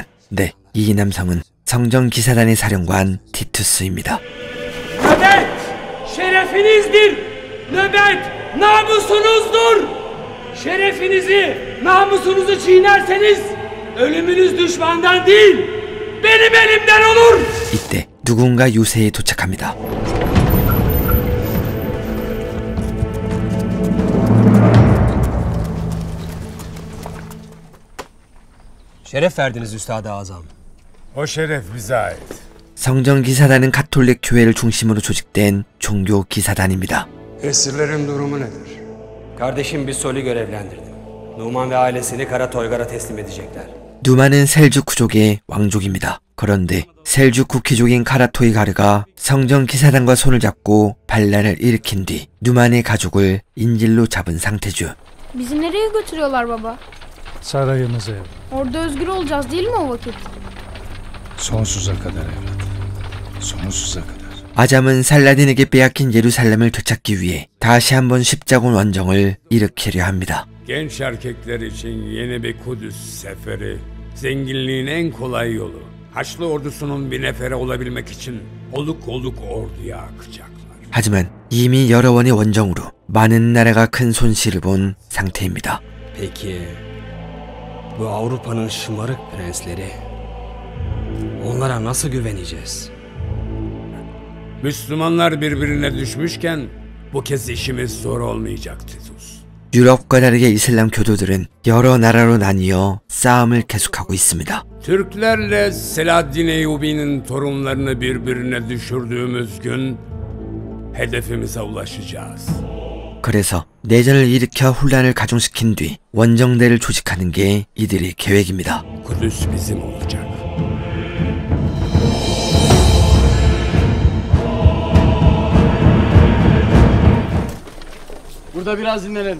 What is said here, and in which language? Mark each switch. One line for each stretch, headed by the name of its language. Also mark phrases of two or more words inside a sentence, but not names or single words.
Korean: 네, 이 남성은 성전기사단의 사령관 티투스입니다.
Turkish: Nöbet şerefinizdir. Nöbet namusunuzdur. Şerefinizi, namusunuzu çiğnerseniz ölümünüz düşmandan değil, benim elimden olur.
Korean: 이때 누군가 요새에 도착합니다.
Turkish: Şeref verdiniz Üstad-ı Azam. O şeref bize ait.
Korean: 성전기사단은 가톨릭 교회를 중심으로 조직된 종교 기사단입니다.
Turkish: Esirlerin durumu nedir? Kardeşim Bisol'i görevlendirdim. Numan ve ailesini Kara Toygar'a teslim edecekler.
Korean: 누만은 셀주쿠족의 왕족입니다. 그런데 셀주쿠 귀족인 카라토이가르가 성전기사단과 손을 잡고 반란을 일으킨 뒤 누만의 가족을 인질로 잡은 상태죠.
Turkish: Bizi nereye götürüyorlar baba? Sarayımıza. Orada özgür olacağız değil mi o vakit? Sonsuza kadar evlat. Sonsuza kadar.
Korean: 아잠은 살라딘에게 빼앗긴 예루살렘을 되찾기 위해 다시 한번 십자군 원정을 일으키려 합니다.
Turkish: Genç erkekler için yeni bir Kudüs seferi, zenginliğin en kolay yolu. Haçlı ordusunun bir nefere olabilmek için oluk oluk orduya akacaklar.
Korean: 하지만 이미 여러 번의 원정으로 많은 나라가 큰 손실을 본 상태입니다.
Turkish: Peki bu Avrupa'nın şımarık prensleri, onlara nasıl güveneceğiz? Müslümanlar birbirine düşmüşken bu kez işimiz zor olmayacak Titus.
Korean: 유럽과 다르게 이슬람 교도들은 여러 나라로 나뉘어 싸움을 계속하고 있습니다.
Turkish: Türklerle Selahaddin Eyyubi'nin torunlarını birbirine düşürdüğümüz gün hedefimize ulaşacağız.
Korean: 그래서 내전을 일으켜 혼란을 가중시킨 뒤 원정대를 조직하는 게 이들의 계획입니다.
Turkish: Kudüs bizim olacak. Burada biraz dinlenelim.